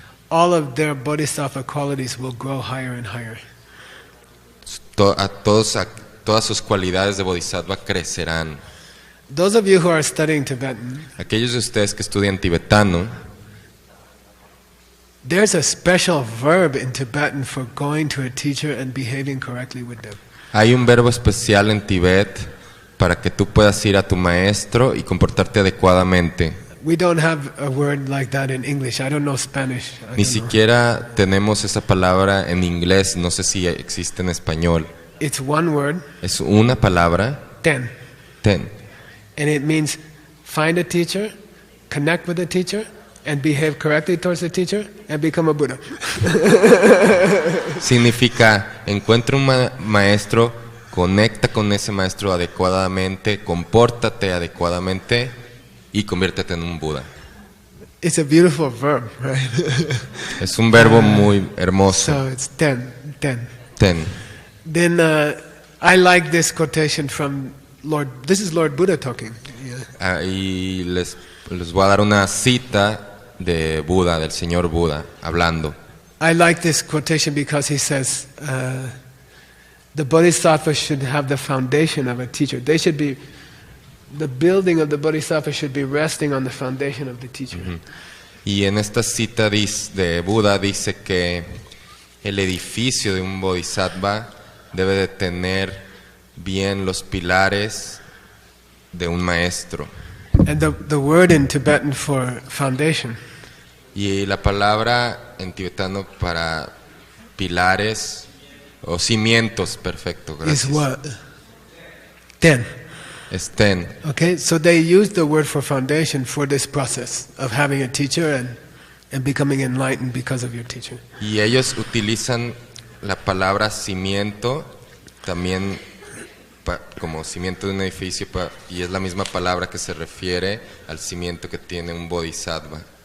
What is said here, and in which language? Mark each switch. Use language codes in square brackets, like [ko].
[en] all of their bodhisattva qualities will grow higher and higher. [es] Todas sus cualidades de bodhisattva crecerán. [en] Those of you who are studying Tibetan, [es] aquellos de ustedes que estudian tibetano, [en] there's a special verb in Tibetan for going to a teacher and behaving correctly with them. [es] Hay un verbo especial en Tibet para que tú puedas ir a tu maestro y comportarte adecuadamente. [en] We don't have a word like that in English. I don't know Spanish. [es] Ni siquiera tenemos esa palabra en inglés, no sé si existe en español. [en] It's one word. [es] Es una palabra. [en] Ten. [es] Ten. [en] And it means find a teacher, connect with a teacher, and behave correctly towards the teacher and become a Buddha. [es] Significa, encuentra un maestro, conecta con ese maestro adecuadamente, compórtate adecuadamente y conviértete en un Buda. [en] It's a beautiful verb, right? [es] Es un verbo muy hermoso. [en] So it's ten. [es] Ten. [en] Then I like this quotation from Lord. This is Lord Buddha talking. Yeah. [es] Y les voy a dar una cita de Buda, del señor Buda, hablando. [en] I like this quotation because he says the bodhisattva should have the foundation of a teacher. The building of the bodhisattva should be resting on the foundation of the teacher. [es] Y en esta cita de Buda dice que el edificio de un bodhisattva debe de tener bien los pilares de un maestro. [en] And the word in Tibetan for foundation [es] Y la palabra en tibetano para pilares o cimientos, perfecto, [en] is [es] gracias. [en] what? Ten. [es] Es ten. [en] Okay, so they use the word for foundation for this process of having a teacher and becoming enlightened because of your teacher. [es] Y ellos utilizan la palabra cimiento también como cimiento de un edificio y es la misma palabra que se refiere al cimiento que tiene un bodhisattva.